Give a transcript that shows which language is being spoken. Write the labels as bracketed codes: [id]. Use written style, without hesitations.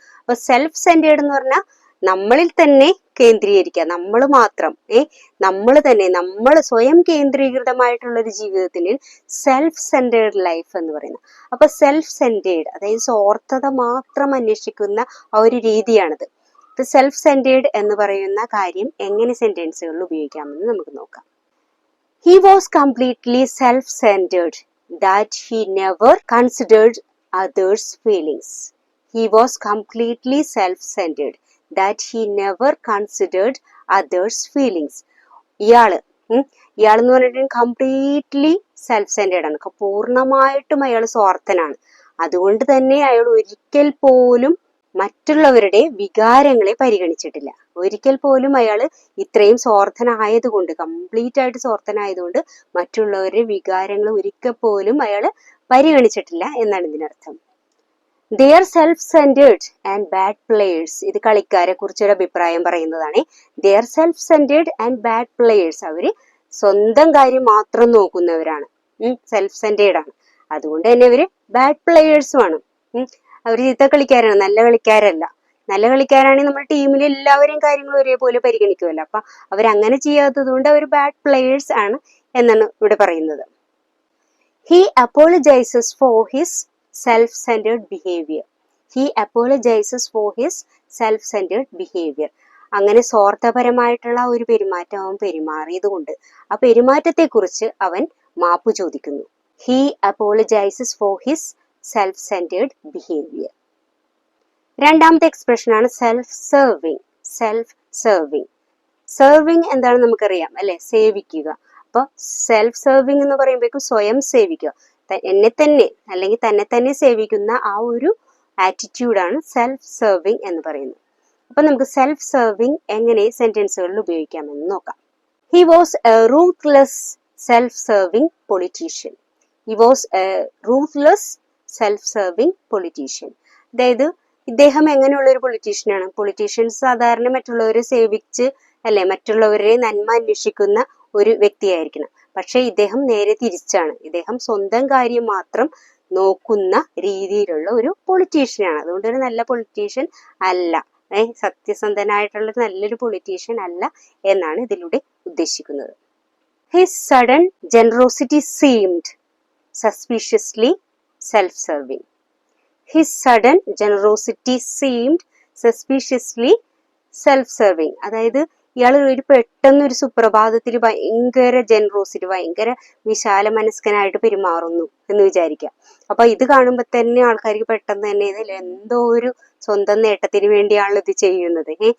[ml] അപ്പൊ self centred എന്ന് പറഞ്ഞാൽ നമ്മളിൽ തന്നെ കേന്ദ്രീകരിക്കുക, നമ്മൾ മാത്രം നമ്മൾ തന്നെ, നമ്മൾ സ്വയം കേന്ദ്രീകൃതമായിട്ടുള്ള ഒരു ജീവിതത്തിന് സെൽഫ് സെന്റേർഡ് ലൈഫ് എന്ന് പറയുന്നത്. അപ്പൊ സെൽഫ് സെന്റേർഡ് അതായത് സ്വാർത്ഥത മാത്രം അന്വേഷിക്കുന്ന ആ ഒരു രീതിയാണിത്. ഇപ്പൊ സെൽഫ് സെന്റേർഡ് എന്ന് പറയുന്ന കാര്യം എങ്ങനെ സെന്റൻസുകളിൽ ഉപയോഗിക്കാമെന്ന് നമുക്ക് നോക്കാം. [en] He was completely self-centered that he never considered others' feelings. He was completely self-centered that he never considered others' feelings. [ml] ഇയാള് എന്ന് പറഞ്ഞിട്ട് കംപ്ലീറ്റ്ലി സെൽഫ് സെന്റേർഡ് ആണ്, പൂർണ്ണമായിട്ടും അയാൾ സ്വാർത്ഥനാണ്. അതുകൊണ്ട് തന്നെ അയാൾ ഒരിക്കൽ പോലും മറ്റുള്ളവരുടെ വികാരങ്ങളെ പരിഗണിച്ചിട്ടില്ല. ഒരിക്കൽ പോലും അയാൾ ഇത്രയും സ്വാർത്ഥനായതുകൊണ്ട്, കംപ്ലീറ്റ് ആയിട്ട് സ്വാർത്ഥനായതുകൊണ്ട് മറ്റുള്ളവരുടെ വികാരങ്ങൾ ഒരിക്കൽ പോലും അയാൾ പരിഗണിച്ചിട്ടില്ല എന്നാണ് ഇതിനർത്ഥം. [en] They are self-centered and bad players. [ml] ഇത് കളിക്കാരെ കുറിച്ചൊരു അഭിപ്രായം പറയുന്നതാണ്. [en] They are self-centered and bad players. [ml] അവര് സ്വന്തം കാര്യം മാത്രം നോക്കുന്നവരാണ്, സെൽഫ് സെന്റേർഡ് ആണ്. അതുകൊണ്ട് തന്നെ അവര് ബാഡ് പ്ലേയേഴ്സും ആണ്. അവർ ചീത്ത കളിക്കാരാണ്, നല്ല കളിക്കാരല്ല. നല്ല കളിക്കാരാണെങ്കിൽ നമ്മുടെ ടീമിലെ എല്ലാവരെയും കാര്യങ്ങൾ ഒരേപോലെ പരിഗണിക്കുമല്ലോ. അപ്പൊ അവരങ്ങനെ ചെയ്യാത്തത് കൊണ്ട് അവർ ബാഡ് പ്ലേയേഴ്സ് ആണ് എന്നാണ് ഇവിടെ പറയുന്നത്. [en] He apologizes for his self-centered behavior. He apologizes for his self-centered behavior. [ml] അങ്ങനെ സ്വാർത്ഥപരമായിട്ടുള്ള ഒരു പെരുമാറ്റം അവൻ പെരുമാറിയത് കൊണ്ട് ആ പെരുമാറ്റത്തെ കുറിച്ച് അവൻ മാപ്പ് ചോദിക്കുന്നു. [en] He apologizes for his self-centered behavior. [ml] രണ്ടാമത്തെ എക്സ്പ്രഷൻ ആണ് self serving. Self serving. Serving എന്താണെന്ന് നമുക്കറിയാം അല്ലെ, സേവിക്കുക. അപ്പൊ സെൽഫ് സെർവിങ് എന്ന് പറയുമ്പോഴേക്കും സ്വയം സേവിക്കുക, എന്നെ തന്നെ അല്ലെങ്കിൽ തന്നെ തന്നെ സേവിക്കുന്ന ആ ഒരു ആറ്റിറ്റ്യൂഡാണ് സെൽഫ് സെർവിങ് എന്ന് പറയുന്നത്. അപ്പൊ നമുക്ക് സെൽഫ് സെർവിങ് എങ്ങനെ സെന്റൻസുകളിൽ ഉപയോഗിക്കാമെന്ന് നോക്കാം. [en] He was a ruthless self-serving politician. He was a ruthless self-serving politician. [ml] അതായത് ഇദ്ദേഹം എങ്ങനെയുള്ള ഒരു പൊളിറ്റീഷ്യനാണ്? പൊളിറ്റീഷ്യൻസ് സാധാരണ മറ്റുള്ളവരെ സേവിച്ച് അല്ലെ, മറ്റുള്ളവരെ നന്മ അന്വേഷിക്കുന്ന ഒരു വ്യക്തിയായിരിക്കണം. പക്ഷെ ഇദ്ദേഹം നേരെ തിരിച്ചാണ്. ഇദ്ദേഹം സ്വന്തം കാര്യം മാത്രം നോക്കുന്ന രീതിയിലുള്ള ഒരു പൊളിറ്റീഷ്യനാണ്. അതുകൊണ്ട് ഒരു നല്ല പൊളിറ്റീഷ്യൻ അല്ല, സത്യസന്ധനായിട്ടുള്ള നല്ലൊരു പൊളിറ്റീഷ്യൻ അല്ല എന്നാണ് ഇതിലൂടെ ഉദ്ദേശിക്കുന്നത്. [en] His sudden generosity seemed suspiciously self-serving. His sudden generosity seemed suspiciously self-serving. [ml] അതായത് ഇയാൾ ഒരു പെട്ടെന്നൊരു സുപ്രഭാതത്തിൽ ഭയങ്കര ജനറോസിറ്റി, ഭയങ്കര വിശാല മനസ്കനായിട്ട് പെരുമാറുന്നു എന്ന് വിചാരിക്കുക. അപ്പൊ ഇത് കാണുമ്പോ തന്നെ ആൾക്കാർക്ക് പെട്ടെന്ന് തന്നെ ഇതിൽ എന്തോ ഒരു സ്വന്തം നേട്ടത്തിന് വേണ്ടിയാണ് ഇത് ചെയ്യുന്നത്.